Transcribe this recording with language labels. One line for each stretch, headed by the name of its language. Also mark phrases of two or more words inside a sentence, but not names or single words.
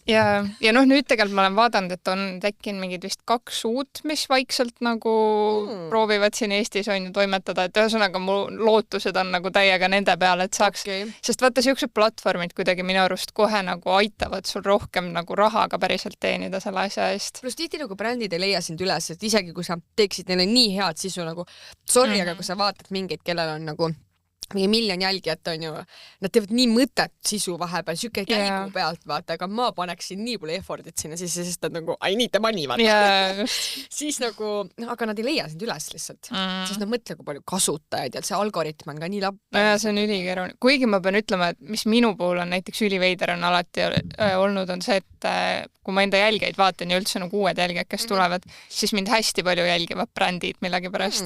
Estonian: Ja nüüd tegelikult ma olen vaadanud, et on tekkinud mingid vist 2 uut, mis vaikselt nagu proovivad siin Eestis on ju toimetada, et ühesõnaga mu lootused on nagu täiega nende peale, et saaks, sest vaata siuksed platvormid kuidagi minu arust kohe nagu aitavad sul rohkem nagu raha ka päriselt teenida selle asja eest. Plus tihti nagu brändid ei leia sind üles, et isegi kui sa teeksid neile nii head sisu nagu, sorry, aga kui sa vaatad mingeid, kellel on nagu mingi 1 miljon jälgijat on ju, nad teevad nii mõtet sisu vahepeal, siuke käigu pealt, vaata, aga ma paneksin nii palju effortit sinna sisse, sest nad nagu
English: I need the money,
Estonian: vaata. Siis nagu, aga nad ei leia sind üles lihtsalt, sest nad mõtle, kui palju kasutajaid ja see algoritm on ka nii lapp. Ja see on ülikeeruline. Kuigi ma pean ütlema, et mis minu puhul on näiteks üliveider on alati olnud, on see, et kui ma enda jälgijaid vaatan ja üldse nagu uued jälgijad, kes tulevad, siis mind hästi palju jälgivad brändid millegipärast.